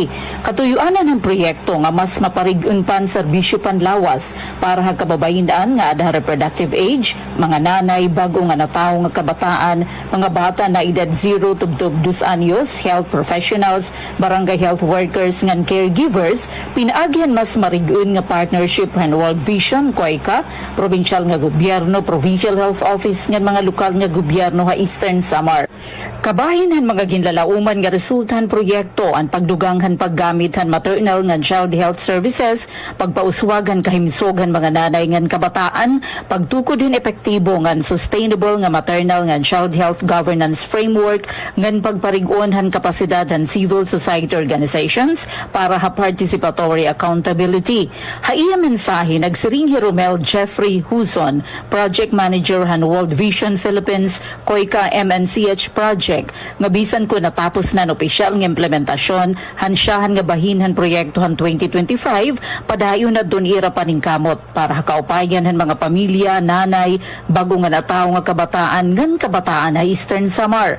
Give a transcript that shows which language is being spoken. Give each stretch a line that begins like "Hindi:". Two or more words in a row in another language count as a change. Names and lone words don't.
Waray: Katuyuanan ng proyekto nga mas maparig-un pan serbisyo panlawas para ha kababayin-an nga adha
English: reproductive age,
Waray: mga nanay, bago nga natawo nga kabataan, mga bata na edad 0 to 2 anyos,
English: health professionals,
Waray: barangay
English: health workers
Waray: ngan caregivers, pinaagihan mas marig-un nga partnership han World Vision, COICA, provincial nga gobyerno, Provincial Health Office ngan mga lokal nga gobyerno ha Eastern Samar. Kabahin han mga ginlalauman nga resultahan proyekto ang pagduganghan paggamit han maternal ngan
English: child health services,
Waray: pagpauswagan kahimsogan mga nanay ngan kabataan, pagtukod hin epektibo ngan sustainable nga maternal ngan
English: child health governance framework,
Waray: ngan pagparig-on han kapasidad han
English: civil society organizations
Waray: para ha
English: participatory accountability.
Waray: Haiya mensahe nagsiring Romel Jeffrey Huson,
English: project manager
Waray: han World Vision Philippines COICA MNCH project, nga bisan ko natapos na opisyal nga implementasyon hansyahan nga bahinhan proyekto han 2025 padayon na dun ira paningkamot para kaupayan han mga pamilya, nanay, bago nga natawo nga kabataan na Eastern Samar.